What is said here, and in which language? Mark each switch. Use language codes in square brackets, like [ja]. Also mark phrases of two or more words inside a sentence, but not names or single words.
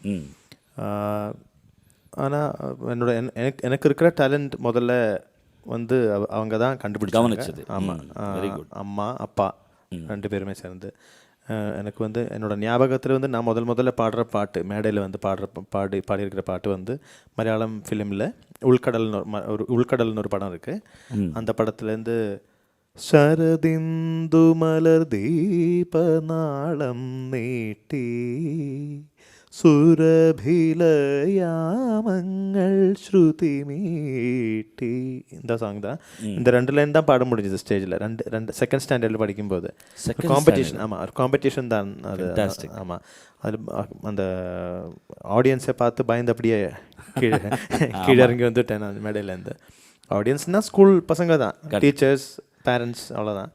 [ta] ஆனால் எனக்கு இருக்கிற டேலண்ட் முதல்ல அவங்க தான் கண்டுபிடிச்சாங்க. ஆமாம், அம்மா அப்பா ரெண்டு பேருமே சேர்ந்து. எனக்கு என்னோட ஞாபகத்தில் நான் முதல்ல பாடுற பாட்டு, மேடையில் பாடியிருக்கிற பாட்டு மலையாளம் ஃபிலிமில் உள்கடல்னு ஒரு படம் இருக்குது. அந்த படத்துலேருந்து [ml] ശരദിന്ദു മലർദീപനാളം നീട്ടി സുരഭിലയാമങ്ങൾ ശ്രുതി മീട്ടി. [ta] இந்த சாங் தான். இந்த 2 லைன் தான் பாட முடிஞ்சது ஸ்டேஜில். ரெண்டு [en] second standardil [ta] படிக்கும்போது காம்படிஷன். ஆமாம், ஒரு காம்படிஷன் தான் அது. ஆமாம், அது அந்த ஆடியன்ஸை பார்த்து பயந்து அப்படியே கீழே இறங்கி வந்துட்டேன் நான் மேடையிலேருந்து. ஆடியன்ஸ்னால் ஸ்கூல் பசங்க தான், [en] teachers, parents, [ta] அவ்வளோதான்.